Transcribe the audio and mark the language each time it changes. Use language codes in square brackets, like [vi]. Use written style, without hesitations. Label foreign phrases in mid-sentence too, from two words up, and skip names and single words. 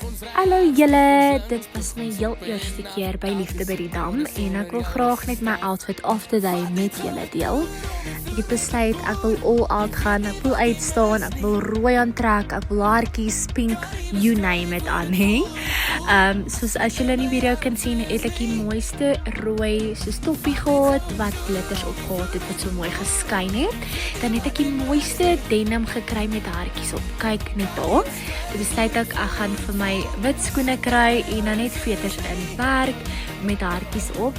[af] Hallo julle, dit was my heel eerste keer by Liefde by die Dam en ek wil graag net my [en] outfit of the day [af] met julle deel. Ek het besluit ek wil [en] all out [af] gaan, ek wil uitstaan, ek wil rooi aantrek, ek wil haartjies, pink, [en] you name it [af] aan, hè? Soos as julle in die video kan sien, het ek die mooiste rooi soos toppie gehad, wat glitters op gehad het, wat so mooi geskyn het. Dan het ek die mooiste denim gekry met haartjies op, kyk net daar. Toe besluit ek gaan vir my wit skoene kry en dan net veters in werk met haartjies op.